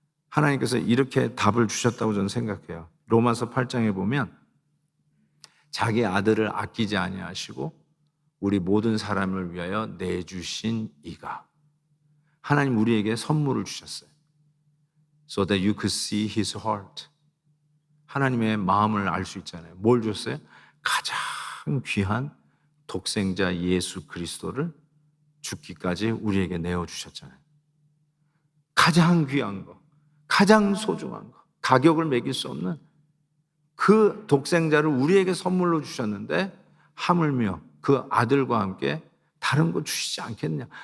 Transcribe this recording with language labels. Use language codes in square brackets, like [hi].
[ko] 하나님께서 이렇게 답을 주셨다고 저는 생각해요. 로마서 8장에 보면 자기 아들을 아끼지 아니하시고 우리 모든 사람을 위하여 내주신 이가 하나님 우리에게 선물을 주셨어요. [en] So that you could see his heart. [ko] 하나님의 마음을 알 수 있잖아요. 뭘 줬어요? 가장 귀한 독생자 예수 그리스도를 죽기까지 우리에게 내어주셨잖아요. 가장 귀한 거, 가장 소중한 거, 가격을 매길 수 없는 그 독생자를 우리에게 선물로 주셨는데 하물며 그 아들과 함께 다른 거 주시지 않겠냐.